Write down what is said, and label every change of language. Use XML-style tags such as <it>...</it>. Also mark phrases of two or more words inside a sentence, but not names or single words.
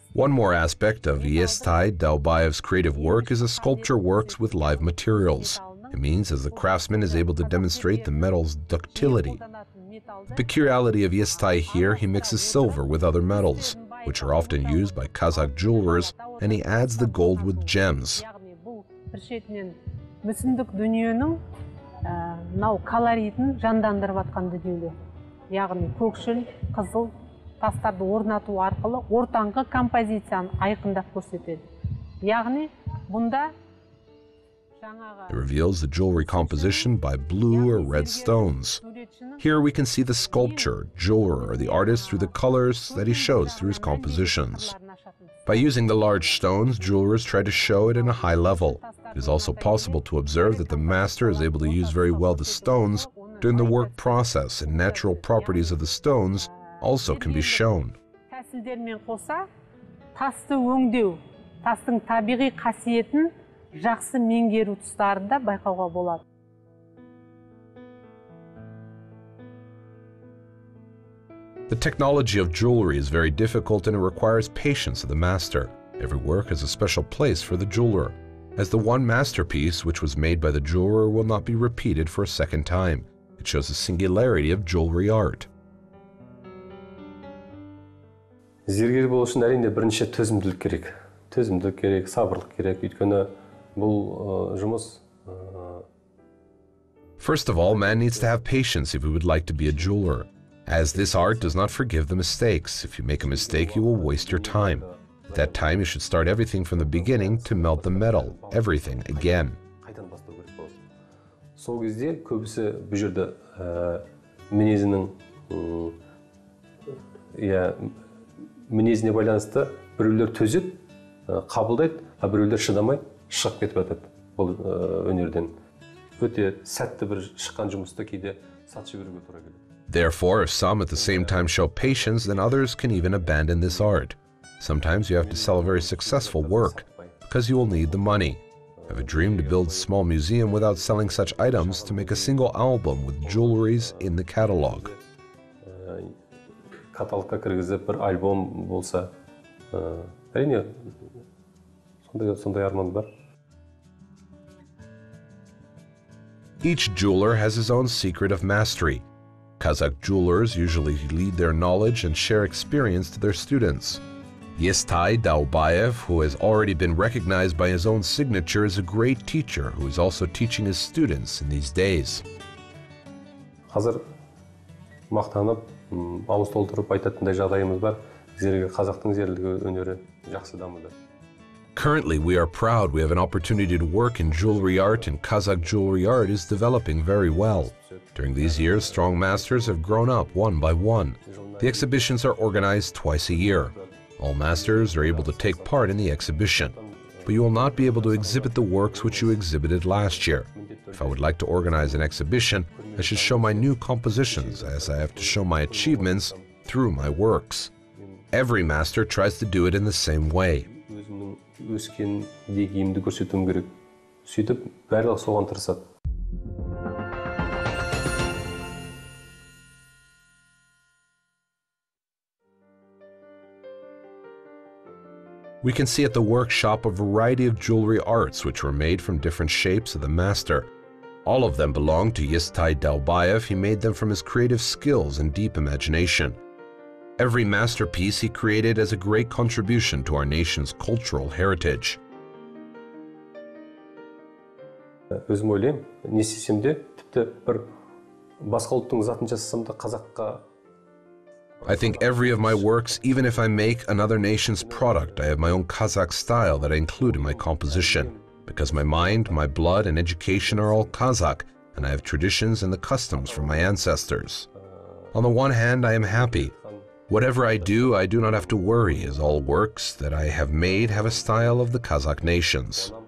<en>One more aspect of Yestai Daubayev's creative work is that sculpture works with live materials. It means as the craftsman is able to demonstrate the metal's ductility. The peculiarity of Yestai here, he mixes silver with other metals, which are often used by Kazakh jewelers, and he adds the gold with gems.</en> <kk>Мынау колоритін жандандырып атқан дүниелер. Яғни көкшіл, қызыл тастарды орнату арқылы ортаңғы композицияны айқындап көрсетеді. Яғни бұнда</kk> <en>It reveals the jewelry composition by blue or red stones. Here we can see the sculptor, jeweler, or the artist through the colors that he shows through his compositions. By using the large stones, jewelers try to show it in a high level. It is also possible to observe that the master is able to use very well the stones during the work process, and natural properties of the stones also can be shown.</en> <kk>Тәсілдермен қоса, тасты өңдеу, тастың табиғи қасиетін жақсы меңгеру тұстарын да байқауға болады.</kk> <en>The technology of jewelry is very difficult and it requires patience of the master. Every work has a special place for the jeweler, as the one masterpiece which was made by the jeweler will not be repeated for a second time. It shows the singularity of jewelry art.</en> <kk>Зергер болу үшін әрине бірінші төзімділік керек. Төзімділік керек, сабырлық керек. Өйткені бұл жұмыс.</kk> <en>First of all, man needs to have patience if he would like to be a jeweler, as this art does not forgive the mistakes. If you make a mistake, you will waste your time. At that time, you should start everything from the beginning to melt the metal, everything again.</en> <kk>Сол кезде көбісі бұл жерде мінезінің мінезіне байланысты біреулер төзеді, қабылдайды, а біреулер шыдамай шығып кетіп жатады бұл өнерден. Өте сәтті бір шыққан жұмысты кейде сатып жіберуге тура келеді.</kk> <en>Therefore, if some at the same time show patience, then others can even abandon this art. Sometimes you have to sell a very successful work, because you will need the money. I have a dream to build a small museum without selling such items, to make a single album with jewelries in the catalog.</en> <kk>Каталогқа кіргізіп бір альбом болса, әрине сондай арман бар.</kk> <en>Each jeweler has his own secret of mastery. Kazakh jewelers usually lead their knowledge and share experience to their students. Yestai Daubayev, who has already been recognized by his own signature, is a great teacher who is also teaching his students in these days.</en> <kk>Қазір мақтанып, ауыз толтырып айтатындай жағдайымыз бар. Қазақтың зерлігі өнері жақсы дамыды.</kk> <en>Currently, we are proud we have an opportunity to work in jewelry art, and Kazakh jewelry art is developing very well. During these years, strong masters have grown up one by one. The exhibitions are organized twice a year. All masters are able to take part in the exhibition, but you will not be able to exhibit the works which you exhibited last year. If I would like to organize an exhibition, I should show my new compositions, as I have to show my achievements through my works. Every master tries to do it in the same way.</en> <kk>Өскен дегейімді көрсетуім керек. Сөйтіп, барлығы соған тырысады.</kk> <en>We can see at the workshop a variety of jewelry arts which were made from different shapes of the master. All of them belong to Yestai Daubayev. He made them from his creative skills and deep imagination. Every masterpiece he created as a great contribution to our nation's cultural heritage.</en> <kk>Өзім ойлаймын, не істесем де, тіпті бір басқа ұлттың затын жасасам да қазаққа.</kk> <en>I think every of my works, even if I make another nation's product, I have my own Kazakh style that I include in my composition, because my mind, my blood, and education are all Kazakh, and I have traditions and the customs from my ancestors. On the one hand, I am happy. Whatever I do not have to worry, as all works that I have made have a style of the Kazakh nations.</en>